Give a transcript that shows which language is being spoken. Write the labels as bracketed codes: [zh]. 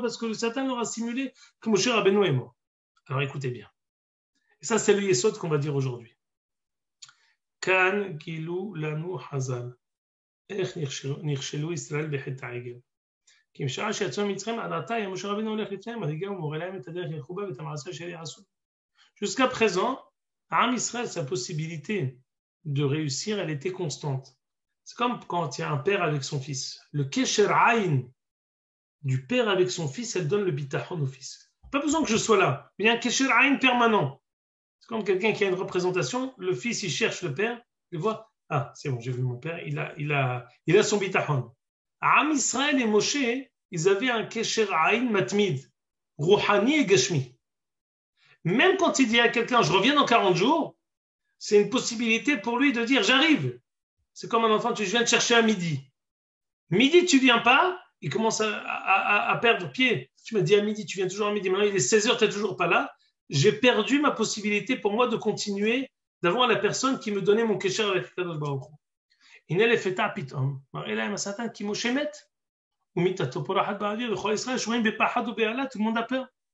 [fr] Parce que le Satan leur a simulé que Moshe Rabbeinu est mort. Alors écoutez bien. Et ça, c'est le yesod qu'on va dire aujourd'hui. [he] כאן גילו לנו חז"ל. איך נכשלו ישראל בחטא העגל. כי משעה שיצאו ממצרים עד עתה, משה רבינו הולך לפניהם, מנהיגם ומורה להם את הדרך ילכו בה ואת המעשה אשר יעשו. [fr] Jusqu'à présent, Am Israël, sa possibilité de réussir, elle était constante. C'est comme quand il y a un père avec son fils. Le kesher ayn du père avec son fils, elle donne le bitachon au fils. Pas besoin que je sois là. Il y a un kesher ayn permanent. C'est comme quelqu'un qui a une représentation. Le fils, il cherche le père. Il voit, ah, c'est bon, j'ai vu mon père. Il a son bitachon. Am Israël et Moshe, ils avaient un kesher ayn matmid, rouhani et gashmi. Même quand il dit à quelqu'un, je reviens dans 40 jours, c'est une possibilité pour lui de dire, j'arrive. C'est comme un enfant, je viens te chercher à midi. Midi, tu viens pas, il commence à perdre pied. Tu m'as dit à midi, tu viens toujours à midi. Maintenant, il est 16h, tu n'es toujours pas là. J'ai perdu ma possibilité pour moi de continuer, d'avoir la personne qui me donnait mon kesher avec Kadosh Baruch Hu. [he] הנה לפתע פתאום, מראה להם השטן כי משה מת, ומיתתו פורחת באוויר, וכל ישראל שומעים בפחד ובהלה, [fr] tout le monde a peur.